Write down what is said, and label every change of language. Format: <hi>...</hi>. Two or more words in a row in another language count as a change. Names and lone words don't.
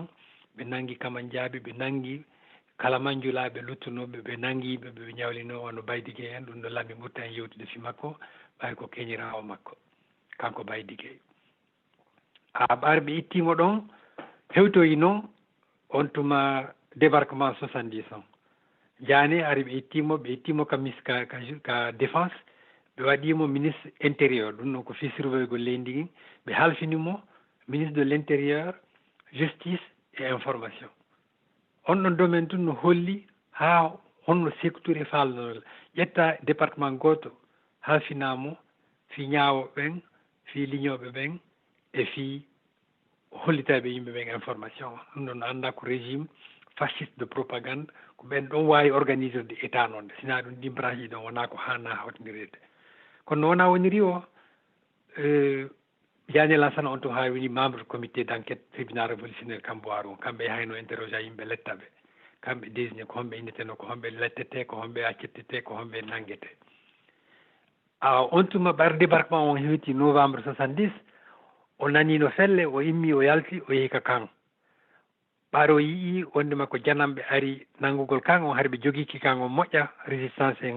<ff>ɓe nangi Kaman Diaby ɓe nangi kala manjulaɓe luttunoɓe ɓe nangiɓe ɓe ñawlino ono Baydigue en ɗum ɗo lammi ɓurta en yewtude fi makko ɓayri ko keñirawo makko kanko Baydigue ɓaar ɓe ittimo ɗon hewtoyi noon on tuma débarquement 70 on Diané ari ɓe ittimo ka défense ɓe waɗimo</ff> <fr>ministre intérieur</fr> <ff>ɗum ɗon ko fi surveillego leydi ɗin ɓe halfinimo</ff> <fr>ministre de l' intérieur justice et information</fr> <ff>on ɗon domaine tun no holli ha honno Sékou Touré falnol ƴetta département goto halfinamo fi ñaawoɓe ɓen fi liñoɓe ɓen e fi hollitaɓe yimɓe ɓen information ɗum ɗon anda ko</ff> <fr>régime fasciste de propagande</fr> <ff>ko ɓen ɗon wawi</ff> <fr>organisé de état</fr> <ff>noon de sina ɗum ɗi branche ɗi ɗon wona ko hanna hawtinirede kono no wona woniri o Diané Lansana on tun ha woni</ff> <fr>membre comité d' enquête tribunal révolutionnaire</fr> <ff>Kamboaru kamɓe hayno interroge a yimɓe lettaɓe kamɓe désigné ko homɓe inneteno ko homɓe lettete ko homɓe accettete ko homɓe nanguete on tuma ɓar débarquement on hewti novembre 70 o nanino felle o immi o yalti o yehi ka kan ɓaar o yii wondema ko janamɓe ari nangugol kan on har ɓe jogiki kan on moƴƴa résistance en</ff>